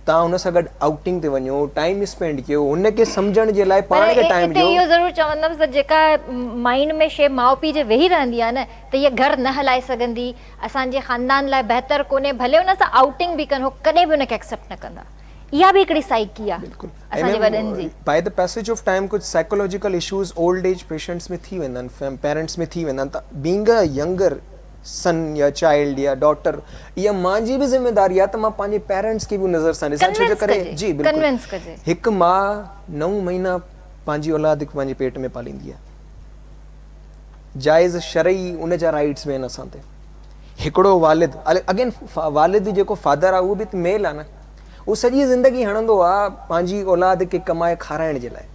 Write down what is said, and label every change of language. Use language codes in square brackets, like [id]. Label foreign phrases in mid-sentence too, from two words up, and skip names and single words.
[sd] तव्हां हुन सां गॾु आउटिंग ते वञो, [en] time spend [sd] कयो, हुनखे सम्झण जे लाइ पाण खे टाइम इते ॾियो। इहो ज़रूरु चवंदमि त जेका माइंड में शइ माउ पीउ जे वेही रहंदी आहे न त इहा घर न हलाए सघंदी, असांजे ख़ानदान लाइ बहितर कोन्हे, भले हुन सां आउटिंग बि कनि, हो कॾहिं बि हुनखे एक्सेप्ट न कंदा। इहा बि हिकिड़ी साइकी आहे असांजे वॾनि जी। [en] By the passage of time कुझु psychological issues old age patients [sd] में थी वेंदा आहिनि, [en] पेरेंट्स [sd] में थी वेंदा आहिनि। [en] त being a younger son या चाइल्ड या डॉटर, [sd] इहा मुंहिंजी बि ज़िम्मेदारी आहे त मां पंहिंजे पेरेंट्स खे बि नज़र सां ॾिसां। छो जे करे जी बिल्कुलु कन्विंस कजे। हिकु माउ 9 महीना पंहिंजी औलाद खे पंहिंजे पेट में पालींदी आहे, जाइज़ शरई उन जा राइट्स बि आहिनि असां ते। हिकिड़ो वालिद, अगेन वालिद जेको फादर आहे उहो बि मेल आहे न, उहो सॼी ज़िंदगी हणंदो आहे पंहिंजी औलाद खे कमाए खाराइण जे लाइ।